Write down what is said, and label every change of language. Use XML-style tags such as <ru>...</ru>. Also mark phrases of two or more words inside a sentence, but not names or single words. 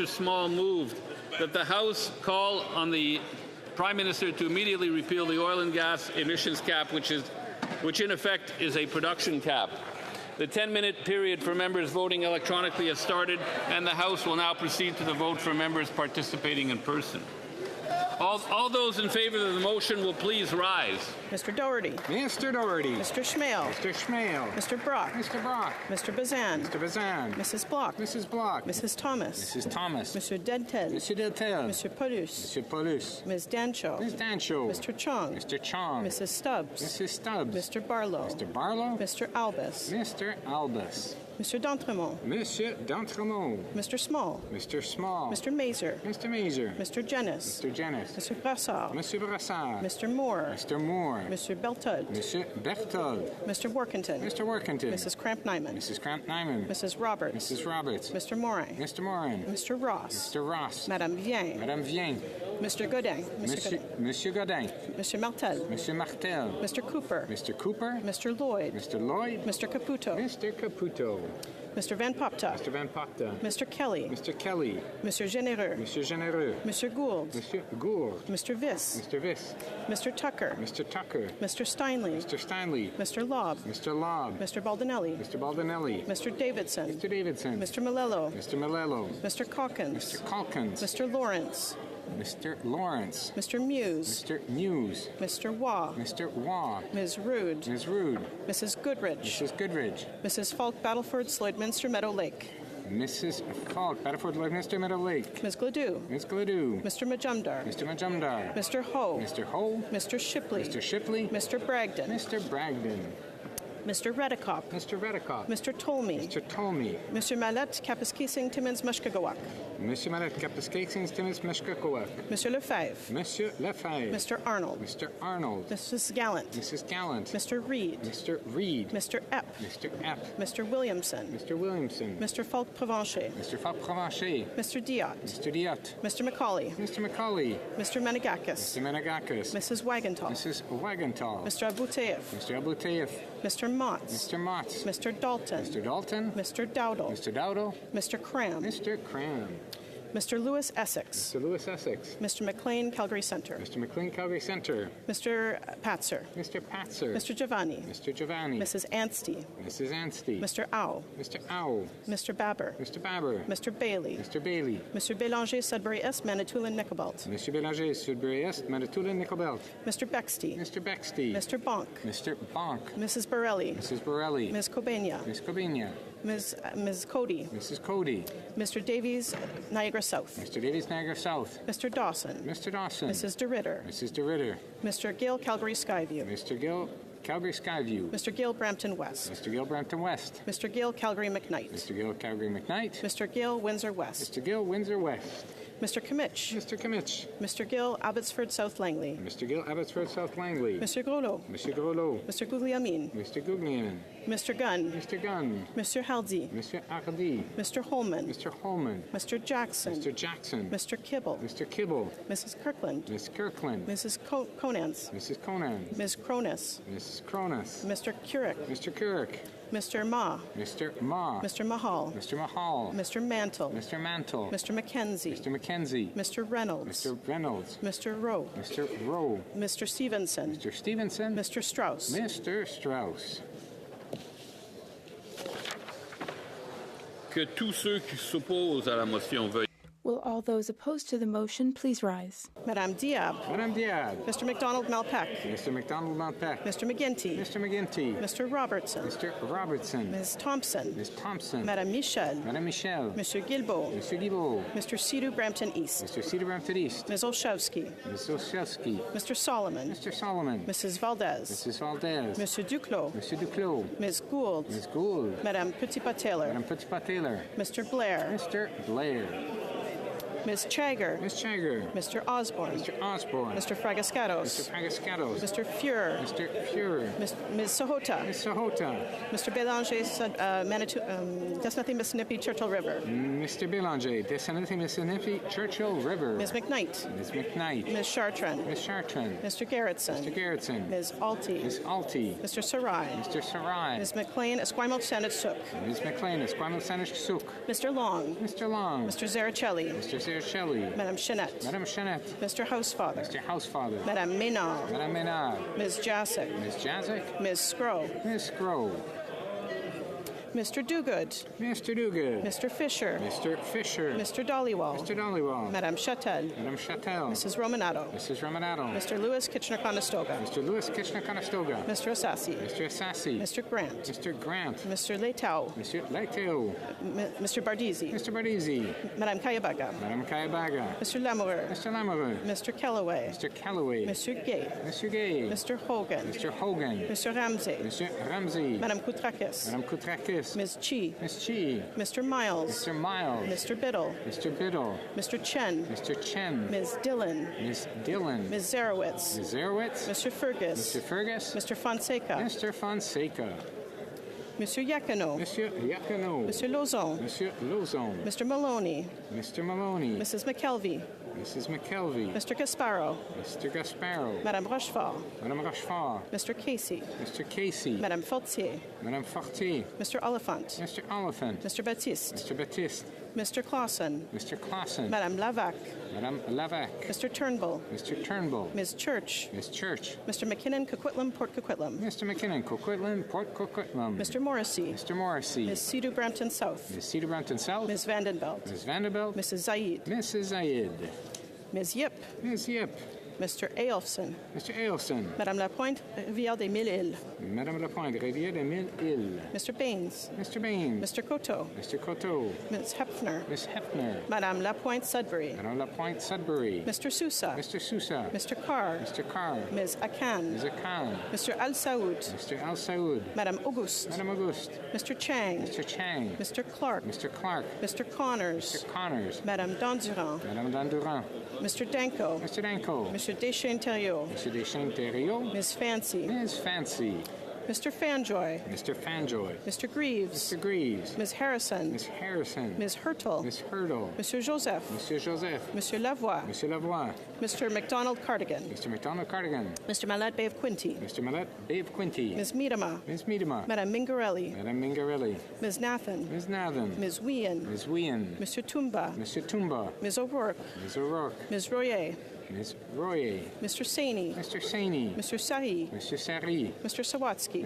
<en>Small, moved that the House call on the Prime Minister to immediately repeal the oil and gas emissions cap, which is which in effect is a production cap. The 10-minute period for members voting electronically has started, and the House will now proceed to the vote for members participating in person. All those in favour of the motion will please rise. Mr. Doherty. Mr. Doherty. Mr. Schmale. Mr. Schmale. Mr. Brock. Mr. Brock. Mr. Bazan. Mr. Bazan. Mrs. Block. Mrs. Block. Mrs. Thomas. Mrs. Thomas. Mr. Dentel. Mr. Deltel. Mr. Paulus. Mr. Paulus. Ms. Dancho. Ms. Dancho. Mr. Chong. Mr. Chong. Mrs. Stubbs. Mrs. Stubbs. Mr. Barlow. Mr. Barlow. Mr. Albus. Mr. Albus. Mr. D'Entremont.</en> <fr>Monsieur D'Entremont.</fr> <en>Mr. Small. Mr. Small. Mr. Mazer. Mr. Mazer. Mr. Jennis. Mr. Jennis. Mr. Brassard. Mr. Brassard. Mr. Moore. Mr. Moore. Mr. Beltud.</en> <fr>Monsieur Berthold.</fr> <en>Mr. Workington. Mr. Workington. Mrs. Cramp-Nyman. Mrs. Cramp-Nyman. Mrs. Roberts. Mrs. Roberts. Mr. Morin. Mr. Morin. Mr. Ross. Mr. Ross.</en> <fr>Madame Vien. Madame Vien.</fr> <en>Mr. Godin.</en> <fr>Monsieur Godin.</fr> <en>Mr. Martel.</en> <fr>Monsieur Martel.</fr> <en>Mr. Cooper. Mr. Cooper. Mr. Lloyd. Mr. Lloyd. Mr. Caputo. Mr. Caputo. Mr. Van Popta. Mr. Van Popta. Mr. Kelly. Mr. Kelly. Mr. Généreux. Mr. Généreux. Mr. Gould.</en> <fr>Monsieur Gould.</fr> <en>Mr. Viss. Mr. Viss. Mr. Tucker. Mr. Tucker. Mr. Steinley. Mr. Steinley. Mr. Lobb. Mr. Lobb. Mr. Baldinelli. Mr. Baldinelli. Mr. Davidson. Mr. Davidson. Mr. Malello. Mr. Malello. Mr. Calkins. Mr. Calkins. Mr. Lawrence. Mr. Lawrence. Mr. Muse. Mr. Muse. Mr. Waugh. Mr. Waugh. Ms. Rude. Ms. Rude. Mrs. Goodrich. Mrs. Goodrich. Mrs. Falk Battleford Sloydminster Meadow Lake. Mrs. Falk Battleford Lloydminster Meadow Lake. Ms. Gladue. Ms. Gladue. Mr. Majumdar. Mr. Majumdar. Mr. Ho. Mr. Ho. Mr. Shipley. Mr. Shipley. Mr. Bragdon. Mr. Bragdon. Mr. Redekop. Mr. Redekop. Mr. Tolmie. Mr. Tolmie. Mr. Mallet Kapiskising Timmins Mushkagawak.</en> <fr>Monsieur Mallet Kapiskising Timmins Mushkagawak. Monsieur Lefebvre. Monsieur Lefebvre.</fr> <en>Mr. Arnold. Mr. Arnold. Mrs. Gallant. Mrs. Gallant. Mr. Reed. Mr. Reed. Mr. Epp. Mr. Epp. Mr. Williamson. Mr. Williamson. Mr. Falk Provencher. Mr. Falk Provencher. Mr. Diot. Mr. Diot. Mr. Macaulay. Mr. Macaulay. Mr. Menegakis. Mr. Menegakis. Mrs. Wagenthal. Mrs. Wagenthal. Mr. Abuteyev. Mr. Abuteyev. Mr. Motz. Mr. Motz. Mr. Dalton. Mr. Dalton. Mr. Dowdle. Mr. Dowdle. Mr. Cram. Mr. Cram. Mr. Lewis Essex. Mr. Lewis Essex. Mr. McLean, Calgary Centre. Mr. McLean, Calgary Centre. Mr. Patzer. Mr. Patzer. Mr. Giovanni. Mr. Giovanni. Mrs. Anstey. Mrs. Anstey. Mr. Au. Mr. Au. Mr. Babber. Mr. Babber. Mr. Bailey. Mr. Bailey. Mr. Bélanger, Sudbury Est, Manitoulin, Nickelbelt. Mr. Bélanger, Sudbury Est, Manitoulin, Nickelbelt. Mr. Bexty. Mr. Bexty. Mr. Bonk. Mr. Bonk. Mrs. Borelli. Mrs. Borelli. Ms. Kobania. Ms. Kobania. Ms. Cody. Mrs. Cody. Mr. Davies, Niagara South. Mr. Davies, Niagara South. Mr. Dawson. Mr. Dawson. Mrs. DeRitter. Mrs. DeRitter. Mr. Gill, Calgary Skyview. Mr. Gill, Calgary Skyview. Mr. Gill, Brampton West. Mr. Gill, Brampton West. Mr. Gill, Calgary McKnight. Mr. Gill, Calgary McKnight. Mr. Gill, Windsor West. Mr. Gill, Windsor West. Mr. Kimmich. Mr. Kimmich. Mr. Gill, Abbotsford South Langley. Mr. Gill, Abbotsford South Langley. Mr. Groslo. Mr. Groslo. Mr. Guglielmin. Mr. Guglielmin. Mr. Gunn. Mr. Gunn. Mr. Hardy. Mr. Hardy. Mr. Holman. Mr. Holman. Mr. Jackson. Mr. Jackson. Mr. Kibble. Mr. Kibble. Mrs. Kirkland. Miss Kirkland. Mrs. Conans. Mrs. Conans. Ms. Cronus. Mrs. Cronus. Mr. Currick. Mr. Currick. Mr. Ma. Mr. Ma. Mr. Mahal. Mr. Mahal. Mr. Mantle. Mr. Mantle. Mr. McKenzie. Mr. McKenzie. Mr. Reynolds. Mr. Reynolds. Mr. Rowe. Mr. Rowe. Mr. Stevenson. Mr. Stevenson. Mr. Strauss. Mr. Strauss.</en> <fr>Que tous ceux qui s'opposent à la motion veuillent.</fr> <en>Will all those opposed to the motion please rise?</en> <fr>Madame Diab. Madame Diab.</fr> <en>Mr. McDonald Malpeck. Mr. McDonald Malpeck. Mr. McGinty. Mr. McGinty. Mr. Robertson. Mr. Robertson. Ms. Thompson. Ms. Thompson.</en> <fr>Madame Michel. Madame Michel. Monsieur Guilbeault.</fr> <en>Mr. Guilbeault. Mr. Cedar Brampton East. Mr. Cedar Brampton East. Ms. Olszewski. Ms. Olszewski. Mr. Solomon. Mr. Solomon. Mrs. Valdez. Mrs. Valdez.</en> <fr>Monsieur Duclos. Monsieur Duclos.</fr> <en>Ms. Gould. Ms. Gould.</en> <fr>Madame Petitpas-Taylor. Madame Petitpas-Taylor.</fr> <en>Mr. Blair. Mr. Blair. Ms. Chagger. Ms. Chagger. Mr. Osborne. Mr. Osborne. Mr. Fragascatos. Mr. Fragascatos. Mr. Fuhrer. Mr. Fuhrer. Ms. Sahota. Ms. Sahota. Mr. Bélanger, Manitou, Desnothing Mississippi, Churchill River. Mr. Bélanger, Desnothing Mississippi, Churchill River. Ms. McKnight. Ms. McKnight. Ms. Chartrand. Ms. Chartrand. Mr. Garrettson. Mr. Garrettson. Ms. Alty. Ms. Alty. Mr. Sarai. Mr. Sarai. Ms. McLean, Esquimalt Senate Sook. Ms. McLean, Esquimalt Senate Sook. Mr. Long. Mr. Long. Mr. Zaricelli. Mr. Mr. Shelley.</en> <fr>Madame Chenette. Madame Chenette.</fr> <en>Mr. Housefather. Mr. Housefather.</en> <fr>Madame Ménard. Madame Ménard.</fr> <en>Ms. Jacek. Ms. Jacek. Ms. Scrow. Ms. Scrow. Mr. Dogood. Mr. Dogood. Mr. Fisher. Mr. Fisher. Mr. Dollywall. Mr. Dollywall.</en> <fr>Madame Chatel. Madame Chatel.</fr> <en>Mrs. Romanato. Mrs. Romanato. Mr. Lewis Kitchener-Conestoga. Mr. Lewis Kitchener-Conestoga. Mr. Assassi. Mr. Assassi. Mr. Grant. Mr. Grant. Mr. Leitao. Mr. Leitao. Mr. Bardisi. Mr. Bardisi.</en> <fr>Madame Kayabaga. Madame Kayabaga.</fr> <en>Mr. Lamoureux. Mr. Lamoureux. Mr. Kellaway. Mr. Kellaway. Mr. Gay. Mr. Gay. Mr. Hogan. Mr. Hogan. Mr. Ramsey. Mr. Ramsey.</en> <fr>Madame Koutrakis. Madame Koutrakis.</fr> <en>Ms. Chi. Ms. Chi. Mr. Miles. Mr. Miles. Mr. Biddle. Mr. Biddle. Mr. Chen. Mr. Chen. Ms. Dillon. Ms. Dillon. Ms. Zarowitz. Ms. Zarowitz. Mr. Fergus. Mr. Fergus. Mr. Fonseca. Mr. Fonseca.</en> <fr>Monsieur Yakino. Monsieur Yakino. Monsieur Lozon. Monsieur Lozon.</fr> <en>Mr. Maloney. Mr. Maloney. Mrs. McKelvey. Mrs. McKelvey. Mr. Gasparo. Mr. Gasparo.</en> <fr>Madame Rochefort. Madame Rochefort.</fr> <en>Mr. Casey. Mr. Casey.</en> <fr>Madame Fortier. Madame Fortier.</fr> <en>Mr. Oliphant. Mr. Oliphant. Mr. Baptiste. Mr. Baptiste. Mr. Clausen. Mr. Clausen.</en> <fr>Madame Lavac. Madame Lavac.</fr> <en>Mr. Turnbull. Mr. Turnbull. Ms. Church. Ms. Church. Mr. McKinnon, Coquitlam, Port Coquitlam. Mr. McKinnon, Coquitlam, Port Coquitlam. Mr. Morrissey. Mr. Morrissey. Ms. Cedar Brampton South. Ms. Cedar Brampton South. Ms. Vandenbelt. Ms. Vanderbilt. Mrs. Zaid. Mrs. Zaid. Ms. Yip. Ms. Yip. Mr. Ailfson. Mr. Ailson.</en> <fr>Madame Lapointe, Rivière des Mille Îles. Madame Lapointe, Rivière des Mille Îles.</fr> <en>Mr. Baines. Mr. Baines. Mr. Coteau. Mr. Coteau. Ms. Hepfner. Miss Hefner.</en> <fr>Madame Lapointe Sudbury. Madame Lapointe Sudbury.</fr> <en>Mr. Sousa. Mr. Sousa. Mr. Carr. Mr. Carr. Ms. Akan. Ms. Akan. Mr. Al Saoud. Mr. Al Saoud.</en> <fr>Madame Auguste. Madame Auguste.</fr> <en>Mr. Chang. Mr. Chang. Mr. Clark. Mr. Clark. Mr. Connors. Mr. Connors.</en> <fr>Madame Dandurand. Madame Dandurand.</fr> <en>Mr. Danko. Mr. Danko. Mr. Deschênes-Thériault. Mr. Deschênes-Thériault. Ms. Fancy. Ms. Fancy. Mr. Fanjoy. Mr. Fanjoy. Mr. Greaves. Mr. Greaves. Ms. Harrison. Miss Harrison. Ms. Hurtle. Miss Hurdle.</en> <fr>Monsieur Joseph. Monsieur Joseph. Monsieur Lavoie. Monsieur Lavoie.</fr> <en>Mr. McDonald Cardigan. Mr. McDonald Cardigan. Mr. Mallet Bay of Quinty. Mr. Mallet Bay of Quinty. Ms. Miedema. Ms. Miedema.</en> <fr>Madame Mingarelli. Madame Mingarelli.</fr> <en>Ms. Nathan. Ms. Nathan. Ms. Wien. Ms. Wien. Mr. Tumba. Mr. Tumba. Ms. O'Rourke. Ms. O'Rourke. Ms. Royer. Ms. Royer. Mr. Saini. Mr. Saini. Mr. Sari. Mr. Sari. Mr. Sawatsky.</en>